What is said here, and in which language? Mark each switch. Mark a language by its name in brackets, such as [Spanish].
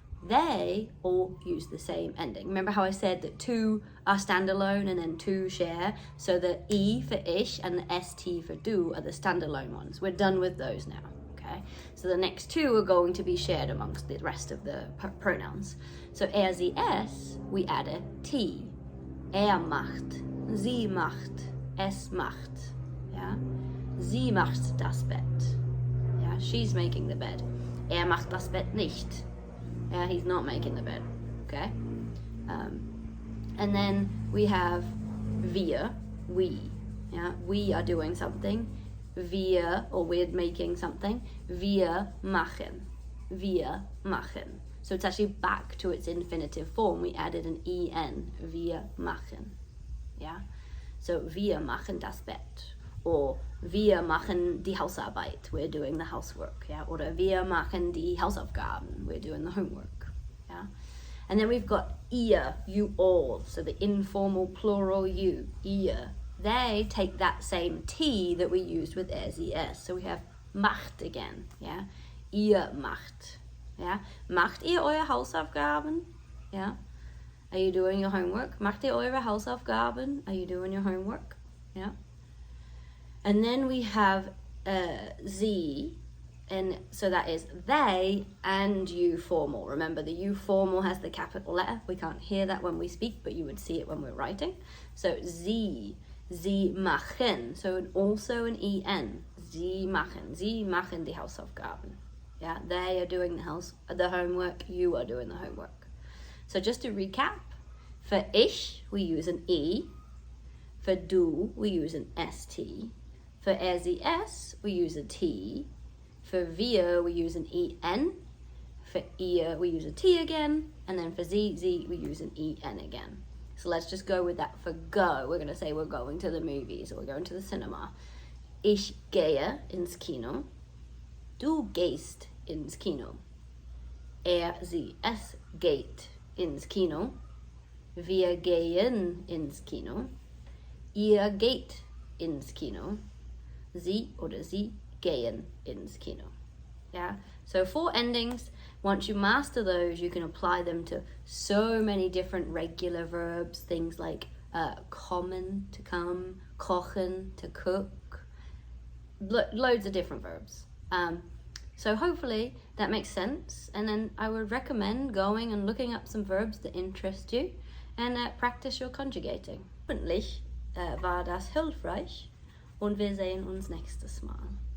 [English] They all use the same ending. Remember how I said that 2 are standalone and then 2 share? So the I for ich and the st for du are the standalone ones. We're done with those now. Okay, so the next 2 are going to be shared amongst the rest of the pronouns. So sie, es, we add a t. [German] Macht, sie macht, es macht. Yeah, sie macht das Bett. [English] Yeah, she's making the bed. [German] Macht das Bett nicht. [English] Yeah, he's not making the bed. Okay, and then we have wir, we. Yeah, we are doing something. Wir, or we're making something. [German] Wir machen. Wir machen. [English] So it's actually back to its infinitive form. We added an en. [German] Wir machen. [English] Yeah? [German] So wir machen das Bett. Or wir machen die Hausarbeit. [English] We're doing the housework. Yeah? [German] Oder wir machen die Hausaufgaben. [English] We're doing the homework. Yeah? And then we've got ihr, you all. So the informal plural you, ihr. They take that same T that we used with es. So we have macht again, yeah? [German] Ihr macht, Ja? Macht ihr eure Hausaufgaben? Ja? [English] Are you doing your homework? [German] Macht ihr eure Hausaufgaben? [English] Are you doing your homework? Yeah. And then we have sie, and so that is they and you formal. Remember, the you formal has the capital letter. We can't hear that when we speak, but you would see it when we're writing. So sie machen. So also an en. Sie machen die Hausaufgaben. Yeah, they are doing the homework. You are doing the homework. So just to recap, for ich we use an e. For du we use an st. For sie es we use a t. For wir we use an en. For ihr we use a t again. And then for sie we use an en again. So let's just go with that. For go, we're going to say we're going to the movies or we're going to the cinema. [German] Ich gehe ins Kino. Du gehst ins Kino. Sie es geht ins Kino. Wir gehen ins Kino. Ihr geht ins Kino. Sie oder sie gehen ins Kino. [English] Yeah, so 4 endings. Once you master those, you can apply them to so many different regular verbs. Things like kommen, to come, kochen, to cook. Loads of different verbs. So hopefully that makes sense. And then I would recommend going and looking up some verbs that interest you and practice your conjugating. [German] Hoffentlich war das hilfreich und wir sehen uns nächstes Mal.